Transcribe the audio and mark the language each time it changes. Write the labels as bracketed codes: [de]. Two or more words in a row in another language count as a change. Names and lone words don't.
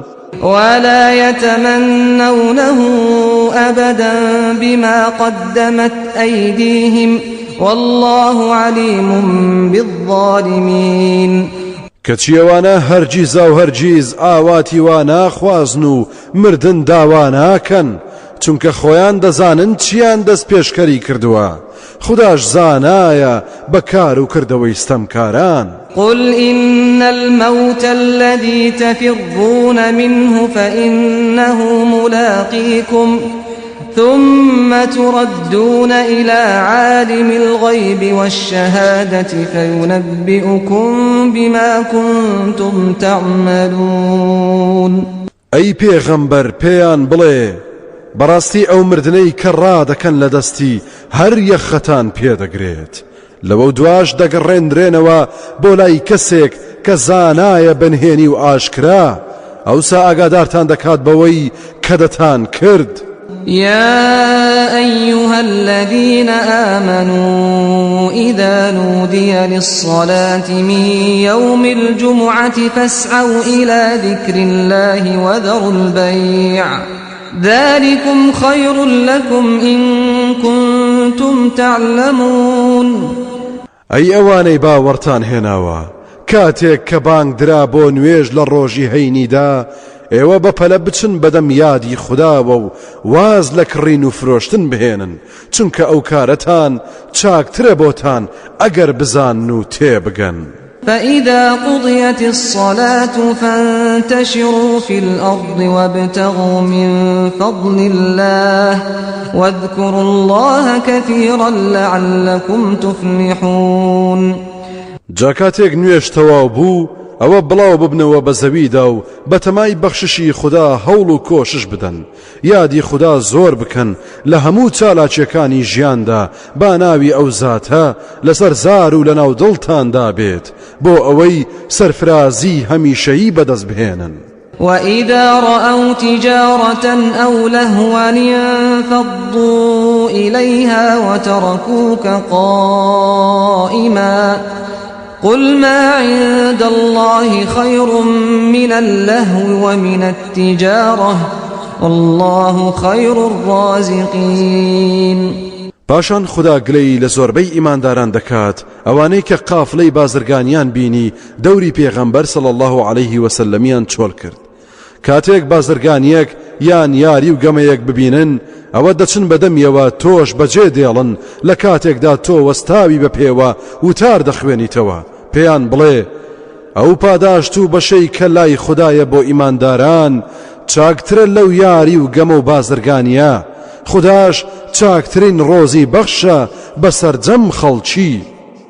[ar] ولا يتمنونه أبدا بما قدمت أيديهم والله عليم بالظالمين. [ckb] کەچیەوانە هەرگیز و هەرگیز ئاواتی وا ناخوازن و مردن داوا ناکەن چونکە خۆیان دەزانن چیان دەست پێشکەری کردووە. خوداش زانایە بەکار و کردەوەی ستەمکاران. [ar] قل إن الموت الذي تفرون منه فإنه ملاقيكم ثم تردون إلى عالم الغيب والشهادة فينبئكم بما كنتم تعملون. [ckb] أي پیغمبر پیان بڵێ بەڕاستی ئەو مردنەی کە ڕادەکەن لە دەستی هەر یەخەتان پێدەگرێت لەوە دواش دەگەڕێنرێنەوە بۆ لای کەسێک کە زانایە بەنهێنی و ئاشکرا ئەوسا ئاگادارتان دەکات بەوەی کە دەتان کرد. [ar] يا أيها الذين آمنوا إذا نودي للصلاة من يوم الجمعة فاسعوا إلى ذكر الله وذروا البيع ذلكم خير لكم إن كنتم تعلمون [ckb] أي أواني باورتان هناوا كاتێک کە بانگ درا بۆ نوێژ لە ڕۆژی هەینیدا ئێوە بەپەلە بچن بەدەم یادی خودداوە و واز لە کڕین و فرۆشتن بهێنن چونکە ئەو کارەتان چاکترە بۆتان ئەگەر بزان و تێبگەن. [ar] فإذا قضيت الصلاة فانتشروا في الأرض وابتغوا من فضل الله واذكروا الله كثيرا لعلكم تفلحون. [ckb] جاکاتێک نوێژ تەواو بوو ئەوە بڵاو ببنەوە بە زەویدا و بەتەمای بەخششی خوددا هەوڵ و کۆشش بدەن یادی خوددا زۆر بکەن لە هەموو چالاکیەکانی ژیاندا با ناوی ئەو زاتە لەسەر زار و لەناو دڵتاندا بێت بۆ ئەوەی سەرفرازی هەمیشەیی بەدەست بهێنن. [ar] وإذا رأوا تجارة أو لهوا انفضوا إليها وتركوك قائما قل ما عند الله خير من اللهو ومن التجارة والله خير الرازقين. [ckb] پاشان خدا گلەی لە زۆربەی ئیمانداران دەکات ئەوانەی کە قافلەی بازرگانیان بینی دەوری پێغەمبەر [ar] صلی الله عليه وسلمیان [ckb] چۆڵ کرد. کاتێک بازرگانیەک یان یاری و گەمەیەک ببینن ئەوە دەچن بەدەمیەوە تۆش بەجێ دێڵن لە کاتێکدا تۆ وەستاوی بە پێوە وتار دەخوێنیتەوە پێیان بڵێ ئەو پاداشت و بەشەی کە لای خوددایە بۆ ئیمانداران چاکترە لەو یاری و گەمە و بازرگانیە خودداش چاکترین ڕۆزی بەخشە بەسەرجەم خەڵکی.